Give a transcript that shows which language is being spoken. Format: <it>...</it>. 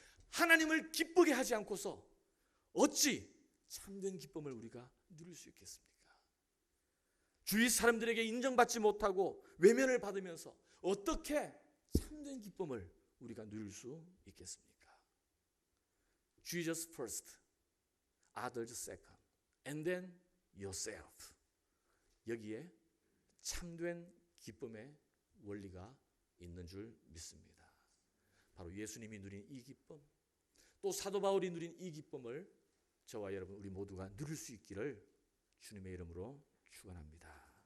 <ko>하나님을 기쁘게 하지 않고서 어찌 참된 기쁨을 우리가 누릴 수 있겠습니까? 주위 사람들에게 인정받지 못하고 외면을 받으면서 어떻게 참된 기쁨을 우리가 누릴 수 있겠습니까?</ko> <en>Jesus first, others second, and then yourself.</en> <ko>여기에 참된 기쁨의 원리가 있는 줄 믿습니다. 바로 예수님이 누린 이 기쁨, 또 사도 바울이 누린 이 기쁨을 저와 여러분 우리 모두가 누릴 수 있기를 주님의 이름으로 축원합니다.</ko>